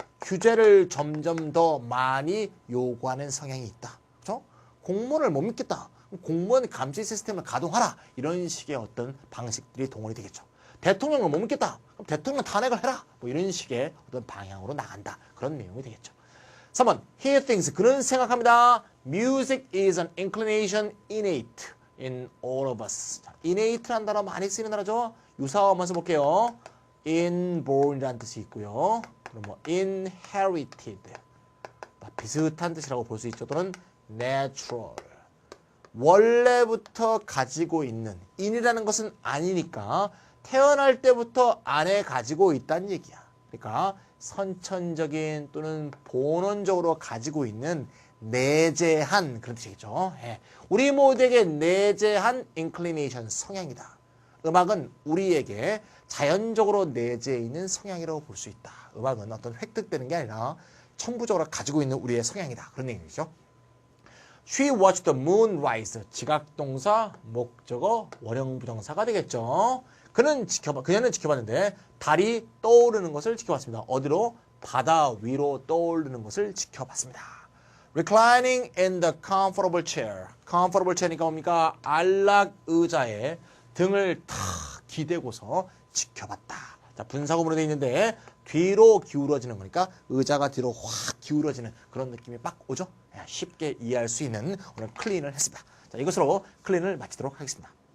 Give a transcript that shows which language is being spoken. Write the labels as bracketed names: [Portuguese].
[Korean] 규제를 점점 더 많이 요구하는 성향이 있다. 그렇죠? 공무원을 못 믿겠다. 공무원 감시 시스템을 가동하라. 이런 식의 어떤 방식들이 동원이 되겠죠. 대통령을 못 믿겠다. 그럼 대통령 탄핵을 해라. 뭐 이런 식의 어떤 방향으로 나간다. 그런 내용이 되겠죠. 3번, [English] he thinks, [Korean] 그는 생각합니다. [English] Music is an inclination innate in all of us. [Korean] innate라는 단어 많이 쓰이는 단어죠. 유사어 한번 써볼게요. inborn이라는 뜻이 있고요. 그럼 뭐 inherited, 비슷한 뜻이라고 볼 수 있죠. 또는 natural, 원래부터 가지고 있는, in이라는 것은 아니니까 태어날 때부터 안에 가지고 있다는 얘기야. 그러니까 선천적인 또는 본원적으로 가지고 있는 내재한 그런 뜻이겠죠. 예. 우리 모두에게 내재한 inclination, 성향이다. 음악은 우리에게 자연적으로 내재해 있는 성향이라고 볼 수 있다. 음악은 어떤 획득되는 게 아니라 천부적으로 가지고 있는 우리의 성향이다. 그런 얘기죠. [English] She watched the moon rise. [Korean] 지각동사, 목적어, 원형부정사가 되겠죠. 그녀는 지켜봤는데 달이 떠오르는 것을 지켜봤습니다. 어디로? 바다 위로 떠오르는 것을 지켜봤습니다. [English] Reclining in the comfortable chair. comfortable chair [Korean] 니까 뭡니까? 안락 의자에 등을 탁 기대고서 지켜봤다. 자, 분사구문으로 되어 있는데 뒤로 기울어지는 거니까 의자가 뒤로 확 기울어지는 그런 느낌이 막 오죠? 쉽게 이해할 수 있는 오늘 클린을 했습니다. 자, 이것으로 클린을 마치도록 하겠습니다.